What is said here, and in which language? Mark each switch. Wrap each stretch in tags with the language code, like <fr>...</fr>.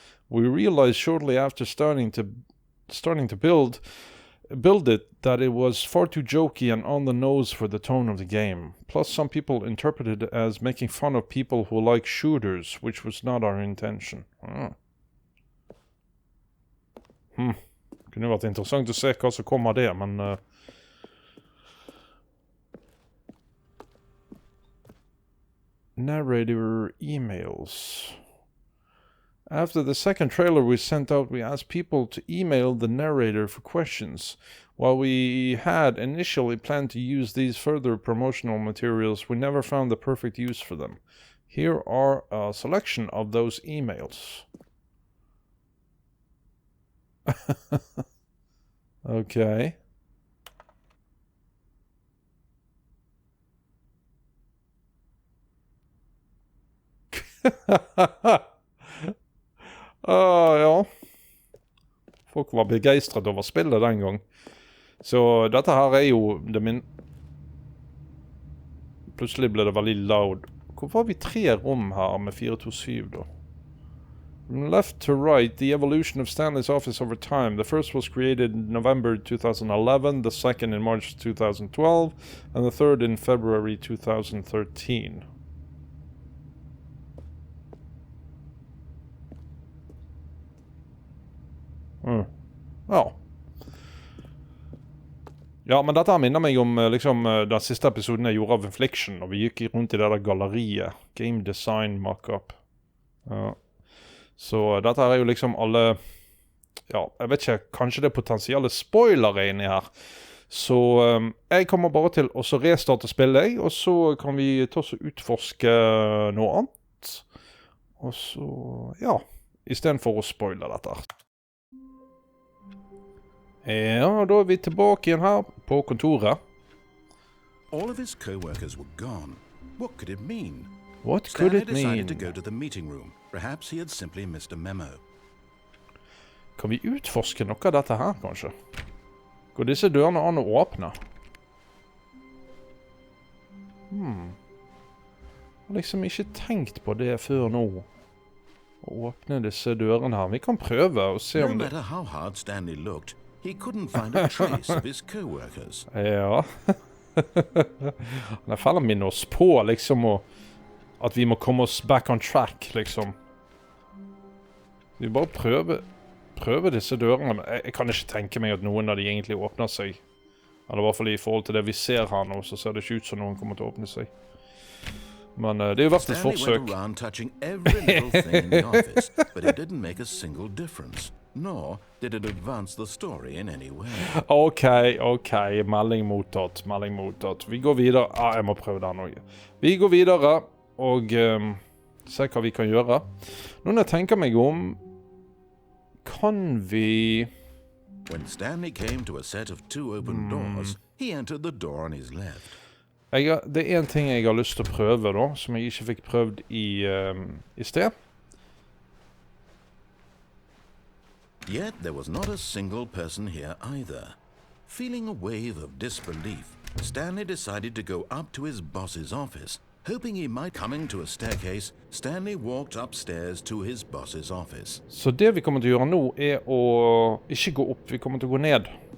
<en>We realized shortly after starting to build it that it was far too jokey and on the nose for the tone of the game. Plus, some people interpreted it as making fun of people who like shooters, which was not our intention.</en> <no>Kunne vært interessant å se hva som kommer der, men</no> <en>narrator emails. After the second trailer we sent out, we asked people to email the narrator for questions. While we had initially planned to use these further promotional materials, we never found the perfect use for them. Here are a selection of those emails. Okay.</en> <no>Ja. Folk var begeistret over spillet den gang. Så dette her jo det min... Plutselig ble det veldig loud. Hvorfor har vi 3 rom her med 427 da?</no> <en>From left to right, the evolution of Stanley's office over time. The first was created in November 2011, the second in March 2012, and the third in February 2013.</en> <no>Ja. Ja, men dette minner meg om liksom, den siste episoden jeg gjorde av Infliction, og vi gikk rundt i det der galleriet. Game Design Markup. Ja. Så dette her jo liksom alle... Ja, jeg vet ikke, kanskje det potensielle spoilere inni her. Så jeg kommer bare til å restarte spillet, og så kan vi ta oss og utforske noe annet. Og så, ja, i stedet for å spoile dette her. Ja, da vi tilbake igjen her på kontoret.</no> <en>All of his co-workers were gone. What could it mean? What could it mean? Stanley decided to go to the meeting room. Perhaps he had simply missed a memo.</en> <no>Kan vi utforske noe av dette her, kanskje? Går disse dørene an å åpne? Jeg har liksom ikke tenkt på det før nå. Å åpne disse dørene her. Vi kan prøve og se om det...</no> <en>No matter how hard Stanley looked, he couldn't find a trace of his co-workers.</en> <no>Ja. Det faller min oss på, liksom, at vi må komme oss</no> <en>back on track,</en> <no>liksom. Vi bare prøver disse dørene. Jeg kan ikke tenke meg at noen av de egentlig åpner seg. Eller i hvert fall i forhold til det vi ser her nå, så ser det ikke ut som noen kommer til å åpne seg. Men det er jo verdt et forsøk.</no> <en>Stanley went around touching every little thing in the office, but it didn't make a single difference. Nor did it advance the story in any way.</en> <no>Ok. Melding mottatt. Vi går videre. Jeg må prøve den også. Vi går videre og se hva vi kan gjøre. Nå når jeg tenker meg om, kan vi...</no> <en>When Stanley came to a set of 2 open doors, he entered the door on his left.</en> <no>Det er en ting jeg har lyst til å prøve da, som jeg ikke fikk prøvd i sted.</no> <en>Yet there was not a single person here either. Feeling a wave of disbelief, Stanley decided to go up to his boss's office. Hoping he might coming to a staircase, Stanley walked upstairs to his boss's office.</en> <no>Så det vi kommer til å gjøre nå er å ikke gå opp, vi kommer til å gå ned.</no>